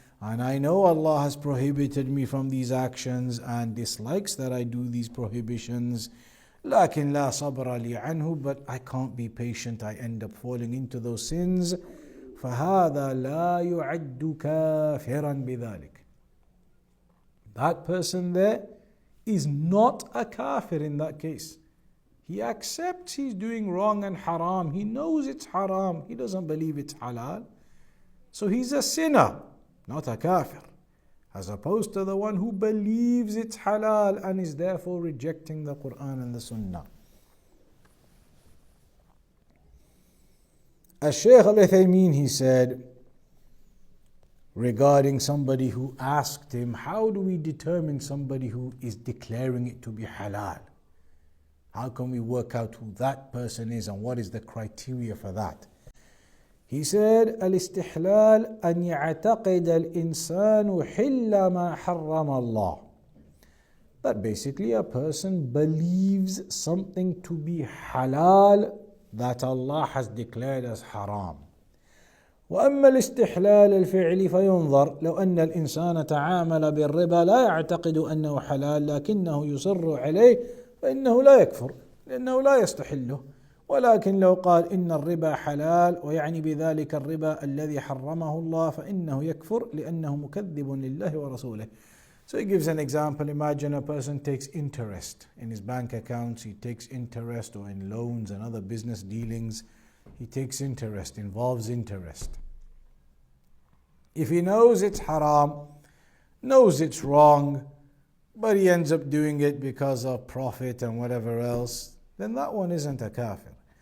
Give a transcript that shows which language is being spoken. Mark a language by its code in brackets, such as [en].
[en] And I know Allah has prohibited me from these actions and dislikes that I do these prohibitions. [ar] لكن لا صبر لي عنه, [en] but I can't be patient, I end up falling into those sins. [ar] فهذا لا يعد كافرا بذلك. [en] That person there is not a kafir in that case. He accepts he's doing wrong and haram. He knows it's haram. He doesn't believe it's halal. So he's a sinner, not a kafir. As opposed to the one who believes it's halal and is therefore rejecting the Qur'an and the Sunnah. Shaykh Al-Uthaymeen, he said, regarding somebody who asked him, how do we determine somebody who is declaring it to be halal? How can we work out who that person is and what is the criteria for that? He said, [ar] الاستحلال أن يعتقد الإنسان حل ما حرم الله. [en] That basically a person believes something to be halal that Allah has declared as haram. [ar] وأما الاستحلال الفعلي فينظر لو أن الإنسان تعامل بالربا لا يعتقد أنه حلال لكنه يصر عليه فإنه لا يكفر لأنه لا يستحله، ولكن لو قال إن الربا حلال ويعني بذلك الربا الذي حرمه الله فإنه يكفر لأنه مكذب لله ورسوله. [en] So he gives an example. Imagine a person takes interest in his bank accounts, he takes interest, or in loans and other business dealings, he takes interest, involves interest. If he knows it's haram, knows it's wrong, but he ends up doing it because of profit and whatever else, then that one isn't a kafir.